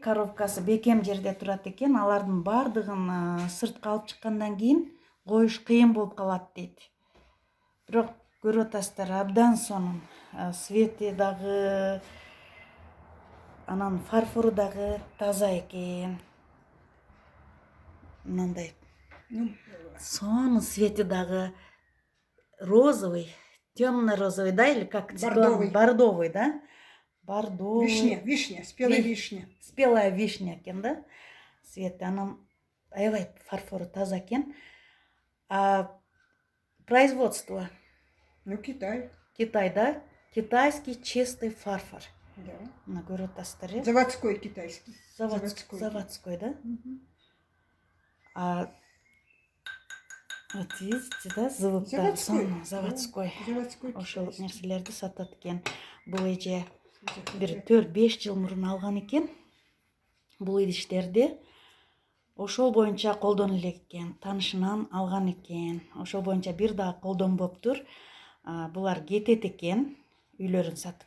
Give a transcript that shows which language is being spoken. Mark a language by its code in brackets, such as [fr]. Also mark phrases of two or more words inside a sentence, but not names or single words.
[ky] Коробкасы бекем жерде турат экен. Алардын бардыгын сыртка алып чыккандан кийин коюш кыйын болуп калат дейт. Бирок көрүп атасыздар, абдан сонун. Свети дагы, анан фарфору дагы таза экен. Мындай сонун свети дагы [ru] розовый, темно-розовый, да, или как? Бордовый, да? Бордовый. Вишня, спелая вишня. Спелая вишня экен, да? [ky] Свети, анан аябай фарфору таза экен. [ru] Производство? Ну, Китай. Китай, да? Китайский чистый фарфор. Да. [ky] Мына көрүп атасыздар. [ru] Заводской китайский. Заводской, да? Вот видите, да? Заводской. [ky] Ошол нерселерди сатат экен. Бул эже бир 4-5 жыл мурун алган экен. Бул идиштерди ошол боюнча колдону элек экен. Таанышынан алган экен. Ошол боюнча бир дагы колдонбоптур. Булар кетет экен, үйлөрүн сатып.